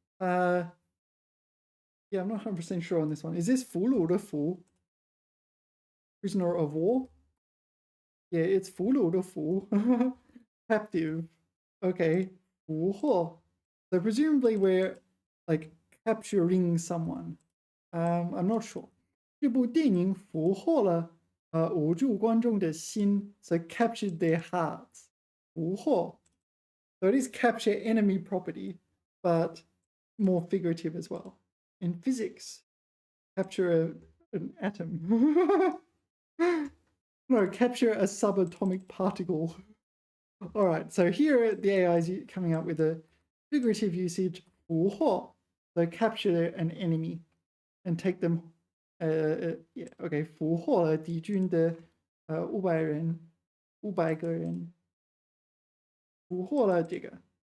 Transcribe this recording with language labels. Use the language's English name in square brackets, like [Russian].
[English] Yeah, I'm not 100% sure on this one. Is this 俘虏的俘? Prisoner of war? Yeah, it's 俘虏的俘. Captive. Okay. 俘获. So presumably we're like capturing someone. I'm not sure. [Chinese] 这部电影俘获了捂住观众的心 [English] so captured their hearts. [Chinese] 俘获. [English] So it is capture enemy property, but more figurative as well. In physics, capture an atom. No, capture a subatomic particle. All right, so here the AI is coming up with a figurative usage, 俘获, so capture an enemy and take them, yeah, okay, [Chinese] 俘获了敌军的500人，500个人，俘获了这个。